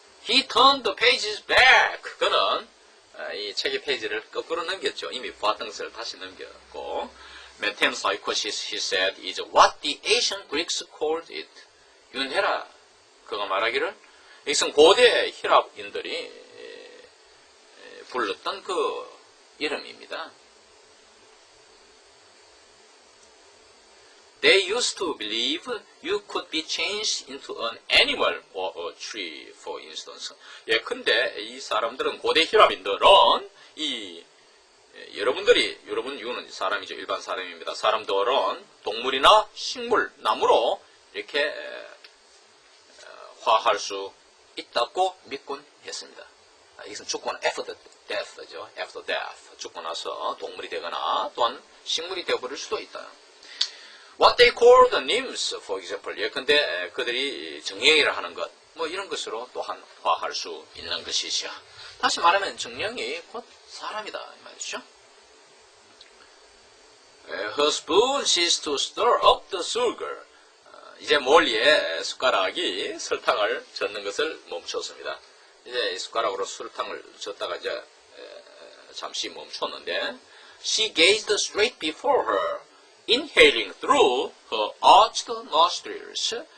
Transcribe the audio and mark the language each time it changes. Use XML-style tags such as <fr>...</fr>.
<en>He turned the pages back.</en> <ko>그는 이 책의 페이지를 거꾸로 넘겼죠. 이미 보았던 것을 다시 넘겼고</ko> <en>Metempsychosis, he said, is what the ancient Greeks called it.</en> <ko>윤헤라 그가 말하기를 이것은 고대 히랍인들이 불렀던 그 이름입니다.</ko> <en>They used to believe you could be changed into an animal or a tree, for instance.</en> <ko>근데 이 사람들은 고대 히랍인들은 여러분 이거는 사람이죠. 일반 사람입니다. 사람들은 동물이나 식물, 나무로 이렇게 화할 수 있다고 믿곤 했습니다. 이것은 죽고 난</ko> <en>after death</en> <ko>죠.</ko> <en>after death.</en> <ko>죽고 나서 동물이 되거나 또한 식물이 되어버릴 수도 있다.</ko> <en>What they call the nymphs, for example.</en> <ko>예컨대 그들이 정령이라 하는 것, 이런 것으로 또한 화할 수 있는 것이죠. 다시 말하면 정령이 곧 사람이다 이 말이죠.</ko> <en>Her spoon ceased to stir up the sugar.</en> <ko>이제 몰리에 숟가락이 설탕을 젓는 것을 멈췄습니다. 이제 이 숟가락으로 설탕을 젓다가 이제 잠시 멈췄는데</ko> <en>She gazed straight before her, inhaling through her arched nostrils.</en>